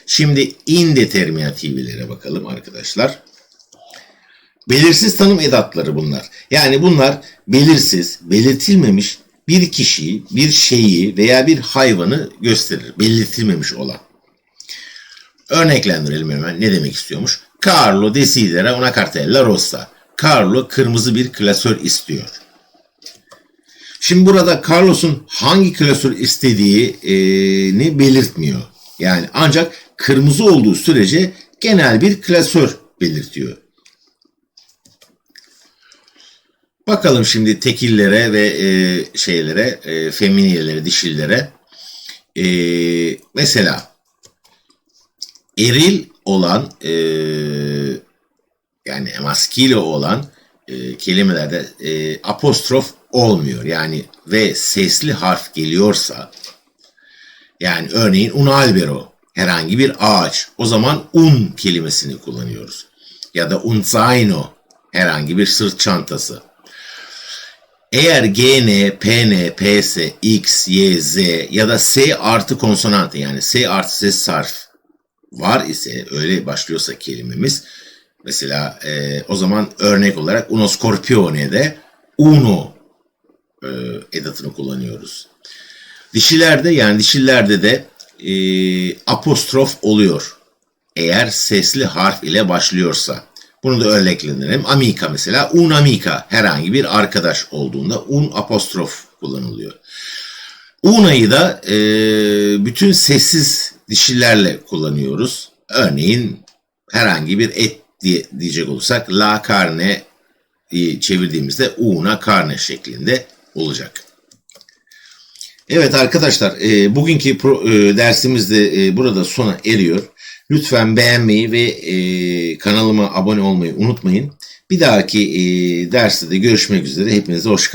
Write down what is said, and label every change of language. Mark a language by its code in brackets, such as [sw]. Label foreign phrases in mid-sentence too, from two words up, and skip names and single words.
[tr] Şimdi indeterminativlere bakalım arkadaşlar. Belirsiz tanım edatları bunlar. Yani bunlar belirsiz, belirtilmemiş bir kişiyi, bir şeyi veya bir hayvanı gösterir. Belirtilmemiş olan. Örneklendirelim hemen. Ne demek istiyormuş? [it] Carlo desidera una cartella rossa. [tr] Carlo kırmızı bir klasör istiyor. Şimdi burada Carlos'un hangi klasör istediğini belirtmiyor. Yani ancak kırmızı olduğu sürece genel bir klasör belirtiyor. Bakalım şimdi tekillere ve feminiyelere, dişillere. Mesela eril olan yani maskile olan kelimelerde apostrof olmuyor. Yani ve sesli harf geliyorsa, yani örneğin [it] un albero [tr] herhangi bir ağaç, o zaman [it] un [tr] kelimesini kullanıyoruz. Ya da [it] un zaino [tr] herhangi bir sırt çantası. Eğer GN, PN, PS, X, Y, Z ya da S artı konsonantı, yani S artı ses harf var ise, öyle başlıyorsa kelimemiz, mesela o zaman örnek olarak [it] uno scorpione'de [tr] uno edatını kullanıyoruz. Dişillerde de apostrof oluyor. Eğer sesli harf ile başlıyorsa. Bunu da örneklendirelim. Amica mesela, [it] un amica [tr] herhangi bir arkadaş olduğunda un apostrof kullanılıyor. Una'yı da bütün sessiz dişillerle kullanıyoruz. Örneğin herhangi bir et diyecek olursak [it] la carne'yi [tr] çevirdiğimizde [it] una carne [tr] şeklinde olacak. Evet arkadaşlar, bugünkü dersimiz de burada sona eriyor. Lütfen beğenmeyi ve kanalıma abone olmayı unutmayın. Bir dahaki derste de görüşmek üzere.